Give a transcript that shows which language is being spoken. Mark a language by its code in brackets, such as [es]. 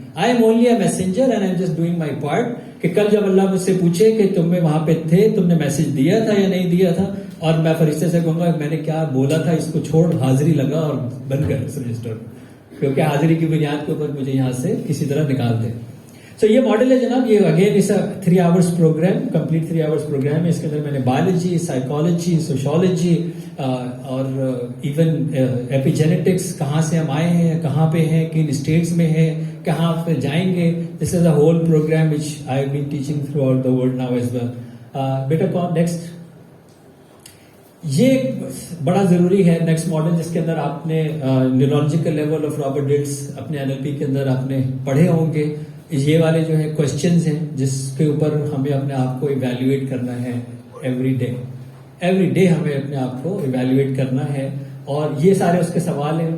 [en] I'm only a messenger and I'm just doing my part. [ur] کہ کل جب اللہ مجھ سے پوچھے کہ تم وہاں پہ تھے, تم نے میسج دیا تھا یا نہیں دیا تھا, اور میں فرشتے سے کہوں گا میں نے کیا بولا تھا, اس کو چھوڑ, حاضری لگا اور بند کر اس رجسٹر, کیونکہ حاضری کی بنیاد کے اوپر مجھے یہاں سے کسی طرح نکال دے. سو یہ ماڈل ہے جناب. یہ اگین اس 3 hours programme, complete 3 hours programme ہے. اس کے اندر میں نے بایولوجی, سائیکالوجی, سوشولوجی اور ایون ایپیجینیٹکس, کہاں سے ہم آئے ہیں, کہاں پہ ہیں, کن اسٹیٹس میں ہیں, کہاں پہ جائیں گے. [en] This is a whole program which I have been teaching throughout the world now as well. [ur] بیٹا کون نیکسٹ. یہ بڑا ضروری ہے نیکسٹ ماڈل, جس کے اندر آپ نے neurological level of Robert dates اپنے NLP کے اندر آپ نے پڑھے ہوں گے. یہ والے جو ہے کوشچنز ہیں جس کے اوپر ہمیں اپنے آپ کو ایویلویٹ کرنا ہے. ایوری ڈے ہمیں اپنے آپ کو ایویلویٹ کرنا ہے, اور یہ سارے اس کے سوال ہیں.